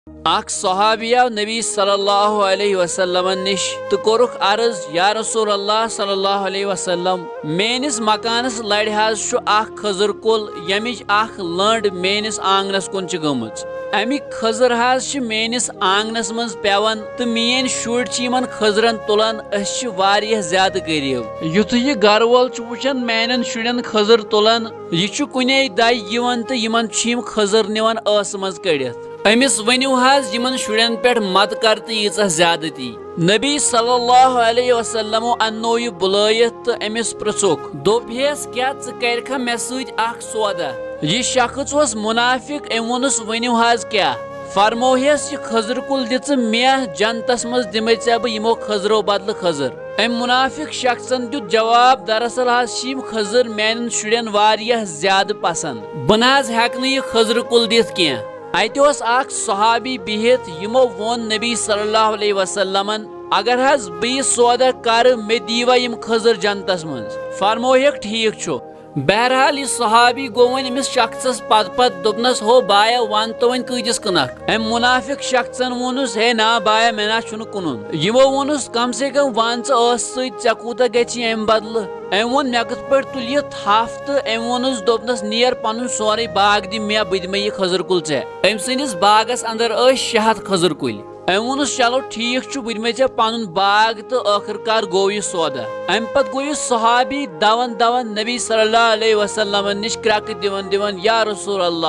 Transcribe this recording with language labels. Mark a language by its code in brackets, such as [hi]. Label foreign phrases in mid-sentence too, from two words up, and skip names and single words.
[ks] اخ صحابی آو نبی [ar] صلی اللہ علیہ وسلم [ks] نش تو کورک عرض [ar] یا رسول اللہ صلی اللہ علیہ وسلم [ks] میانس مکانس لڑ حظ اخ خضر کل یمچ اخ لنڈ میانس آنگنس کن گمچ امیک خضر حظ میانس آنگنس من پیوان تو مین شر یمن خضرن تلان اس واریاہ زیادہ قریب یتھ یہ گھر وول وچان میانن شرین خضر تلان یہ کنے دائی یوان تو یمن خضر نوان اس مز کڑت امس ونیو حظ یمن شرین پہ مت کر تو ییژہ زیادتی نبی [ar] صلی اللہ علیہ وسلم [ks] انو یہ بلائت تو امس پرچوک دوپیس کیا ژٕ مے سۭتۍ اکھ سودا یہ شخص was منافق ام وونس ونیو حظ کیا فرموہس یہ خضر کل دژ مے جنتس مز دمے ژے بہ یمو خضرو بدلہ خضر ام منافق شخصن دیت جواب دراصل حظ یم خضر میانن شرین واریاہ زیادہ پسند بہ نہ حظ ہیکہ نہٕ یہ خضر کل دتھ کینٛہہ اتہ اخ صحابی بہت یمو وون نبی [ar] صلی اللہ علیہ وسلم [ks] اگر حظ بہ سودا کر مے دیوا یم خضر جنتس من فرموہک ٹھیک چھو بہرحال یہ صحابی گو ون امس شخصس پت دپنس ہو بایا ون تو ون کۭتس کنکھ ام منافق شخصن وونس ہے نا بایا مے نا چھُنہٕ کُنُن یمو وونس کم سے کم ون ژٕ ٲس سۭتۍ ژےٚ کوٗتاہ گژھی ام بدلہٕ ام وون مے کِتھ پٲٹھۍ تُلہِ یہِ تھپھ تہٕ ام وونس دوٚپنس نیر پنُن سورُے باغ دِ مےٚ بہٕ دِمے یہِ خضر کُل ژےٚ أمۍ سٕنٛدِس باغس اندر ٲسۍ 600 خضر کُلۍ ام وونس چلو ٹھیک چھُ بہٕ دِمے ژےٚ پنُن باغ تہٕ ٲخر کار گوٚو یہِ سودا ام پتہٕ گوٚو یہِ صحابی دوان نبی [ar] صلی اللہ علیہ وسلم [ks] نش کرٛکہٕ دِوان [ar] یا رسول